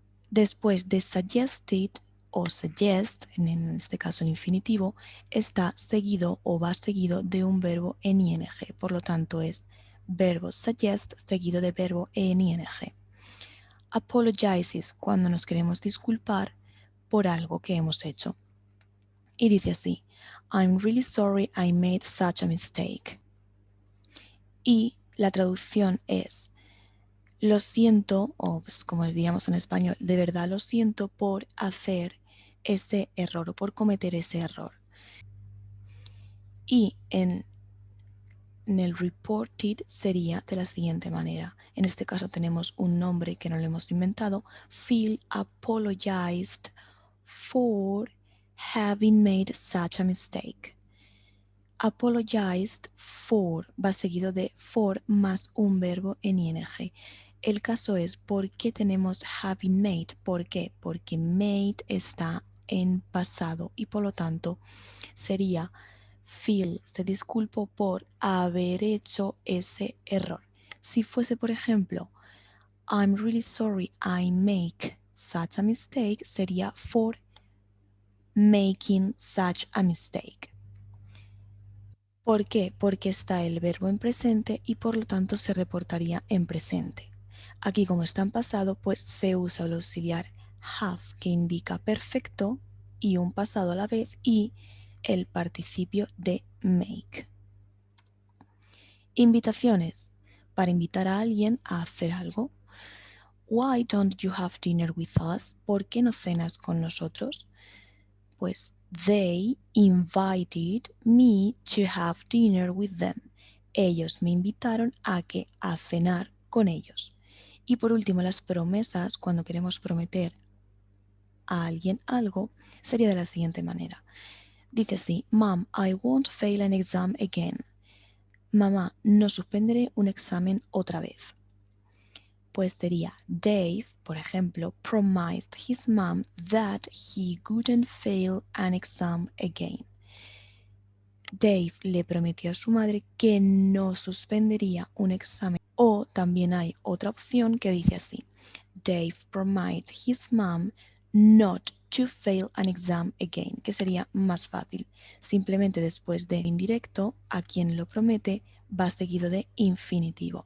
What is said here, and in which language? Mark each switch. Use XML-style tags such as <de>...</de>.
<es>Después de suggested o suggest, en este caso en infinitivo, está seguido o va seguido de un verbo en ing. Por lo tanto es verbo suggest seguido de verbo en ing. Apologizes cuando nos queremos disculpar por algo que hemos hecho. Y dice así,</es> <en>I'm really sorry I made such a mistake.</en> <es>Y la traducción es, lo siento, o pues como diríamos en español, de verdad lo siento por hacer ese error o por cometer ese error. Y en el reported sería de la siguiente manera. En este caso tenemos un nombre que no lo hemos inventado.</es> <en>Phil apologized for having made such a mistake.</en> <es>Apologized for va seguido de for más un verbo en ing. El caso es ¿por qué tenemos having made? ¿Por qué? Porque made está en pasado y por lo tanto sería Phil se disculpó por haber hecho ese error. Si fuese, por ejemplo,</es> <en>I'm really sorry I make such a mistake,</en> <es>sería</es> <en>for making such a mistake.</en> <es>¿Por qué? Porque está el verbo en presente y por lo tanto se reportaría en presente. Aquí como está en pasado, pues se usa el auxiliar have que indica perfecto y un pasado a la vez y el participio de make. Invitaciones. Para invitar a alguien a hacer algo.</es> <en>Why don't you have dinner with us?</en> <es>¿Por qué no cenas con nosotros? Pues</es> <en>they invited me to have dinner with them.</en> <es>Ellos me invitaron a cenar con ellos. Y por último, las promesas, cuando queremos prometer a alguien algo, sería de la siguiente manera. Dice así,</es> <en>Mom, I won't fail an exam again.</en> <es>Mamá, no suspenderé un examen otra vez. Pues sería</es> <en>Dave,</en> <es>por ejemplo,</es> <en>promised his mom that he wouldn't fail an exam again.</en> <es>Dave le prometió a su madre que no suspendería un examen. O también hay otra opción que dice así,</es> <en>Dave promised his mom not to fail an exam again,</en> <es>que sería más fácil. Simplemente después de indirecto, a quien lo promete va seguido de infinitivo.</es>